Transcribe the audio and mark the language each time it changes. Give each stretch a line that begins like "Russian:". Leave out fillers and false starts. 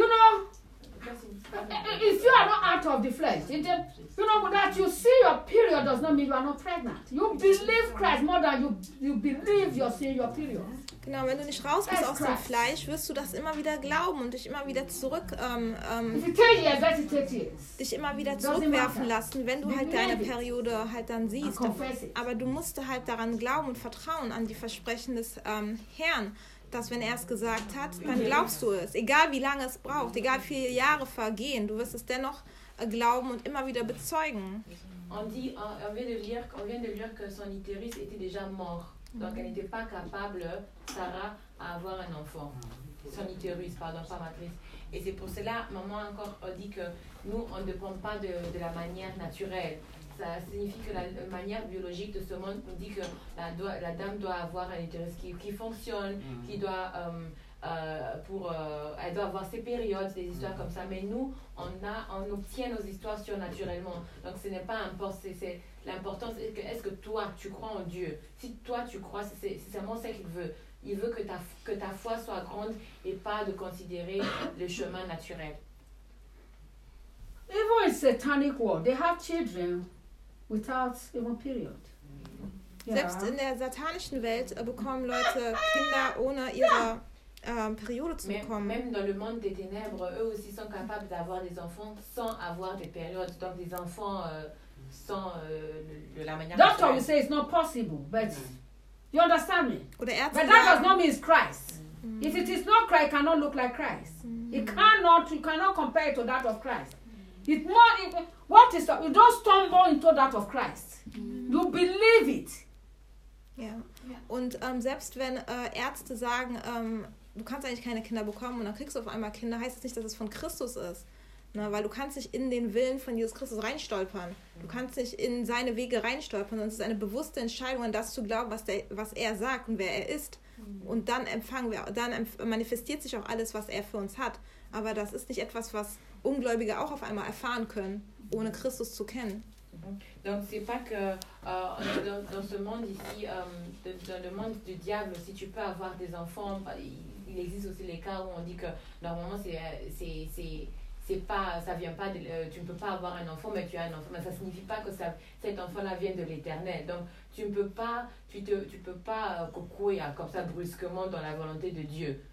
English: You know, if you are not out of the flesh, you know that you see your period does not mean you are not pregnant. You believe Christ more than you believe you're seeing your period.
German: Genau, wenn du nicht raus bist aus dem Fleisch, wirst du das immer wieder glauben und dich immer wieder zurück zurückwerfen lassen, wenn du halt deine Periode halt dann siehst. Aber du musst halt daran glauben und vertrauen an die Versprechen des Herrn, dass wenn er es gesagt hat, dann glaubst du es. Egal wie lange es braucht, egal wie viele Jahre vergehen, du wirst es dennoch glauben und immer wieder bezeugen.
French: On vient de lire que son utérus était déjà mort. Donc elle n'était pas capable, Sarah, à avoir un enfant. Son utérus, pardon, sa matrice. Et c'est pour cela, maman encore dit que nous, on ne dépend pas de la manière naturelle. ça signifie que la manière biologique de ce monde nous dit que la dame doit avoir un utérus qui fonctionne, mm-hmm. qui doit elle doit avoir ses périodes, des histoires mm-hmm. comme ça. Mais nous, on obtient nos histoires surnaturellement. Donc ce n'est pas important. C'est l'important, c'est que est-ce que toi tu crois en Dieu. Si toi tu crois, c'est vraiment ça qu'il veut. Il veut que ta foi soit grande et pas de considérer le chemin naturel.
English: Even in satanic world, they have children without even period. Yeah.
German: Selbst in der satanischen Welt bekommen Leute Kinder ohne ihre Periode zu bekommen.
French: Même dans le monde des ténèbres, eux aussi sont capables d'avoir des enfants sans avoir des périodes. Donc des enfants sans la manière.
English: Doctor, you say it's not possible, but you understand me?
German: Oder Ärzte,
English: but that does not mean it's Christ. Mm. If it is not Christ, it cannot look like Christ. Mm. You cannot compare it to that of Christ. You don't stumble into that of Christ. Mm. You believe it.
German: Ja.
English: Yeah. Yeah.
German: Und selbst wenn Ärzte sagen, du kannst eigentlich keine Kinder bekommen und dann kriegst du auf einmal Kinder, heißt das nicht, dass es von Christus ist. Na, weil du kannst dich in den Willen von Jesus Christus reinstolpern. Du kannst dich in seine Wege reinstolpern. Und es ist eine bewusste Entscheidung, an das zu glauben, was er sagt und wer er ist. Mhm. Und dann empfangen wir, dann manifestiert sich auch alles, was er für uns hat. Aber das ist nicht etwas, was Ungläubige auch auf einmal erfahren können, ohne Christus zu kennen.
French: Donc c'est pas que dans ce monde ici, dans le monde du diable, si tu peux avoir des enfants, il existe aussi les cas où on dit que normalement tu ne peux pas avoir un enfant, mais tu as un enfant. Mais ça signifie pas que cet enfant-là vient de l'Éternel. Donc tu ne peux pas, tu peux pas coucouer comme ça brusquement dans la volonté de Dieu.